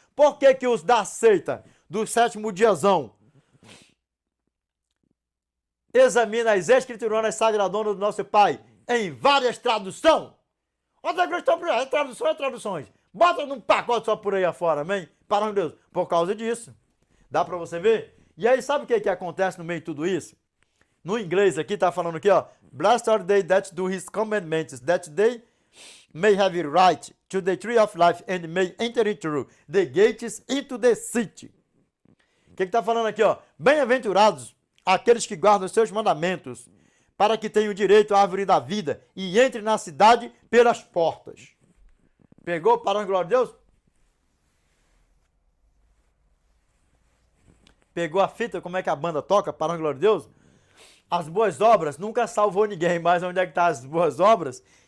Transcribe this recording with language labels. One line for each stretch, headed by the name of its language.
Portuguese: Por que que os da seita do sétimo diazão examina as escrituras sagradonas do nosso Pai em várias traduções? Outra questão, traduções. Bota num pacote só por aí afora, amém? Para Deus, por causa disso. Dá para você ver? E aí, sabe o que acontece no meio de tudo isso? No inglês aqui, tá falando aqui, ó.
English: Blessed are they that do his commandments, that they may have it right to the tree of life and may enter into the gates into the city.
Portuguese: O que tá falando aqui, ó? Bem-aventurados aqueles que guardam os seus mandamentos, para que tenham direito à árvore da vida e entre na cidade pelas portas. Pegou? Para a glória de Deus? Pegou a fita, como é que a banda toca? Para a glória de Deus? As boas obras nunca salvou ninguém, mas onde é que tá as boas obras?